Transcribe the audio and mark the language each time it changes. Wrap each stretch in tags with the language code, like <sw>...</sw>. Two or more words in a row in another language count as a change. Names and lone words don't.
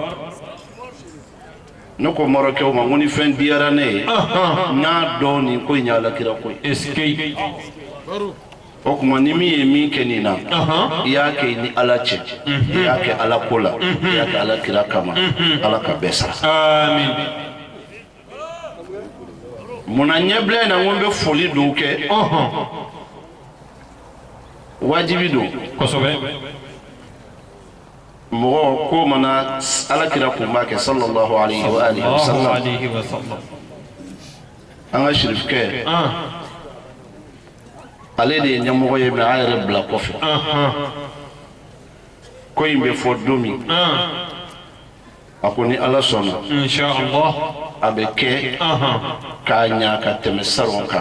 <bm>ne ko Marɔkɛw ma ko ni fɛn diyara ne ye n'a dɔn nin ko in ye Alakira ko ye o kuma ni min ye min kɛ nin na i y'a kɛ ni Ala cɛ i y'a kɛ Ala ko la i y'a kɛ Alakira kama Ala ka bɛɛ sara amin munna ɲɛbila in na ko n bɛ foli dɔw kɛ wajibi don kosɛbɛ mɔgɔ ko mana Alakira kun b'a kɛ</bm> <ar>صلى الله عليه وعلى آله وسلم</ar> <bm>an ka shirifkɛ ale de ye ɲɛmɔgɔ ye mais a yɛrɛ bila kɔfɛ ko in bɛ fɔ don min a ko ni Ala sɔnna inshallah a bɛ kɛ k'a ɲa ka tɛmɛ salon kan</bm>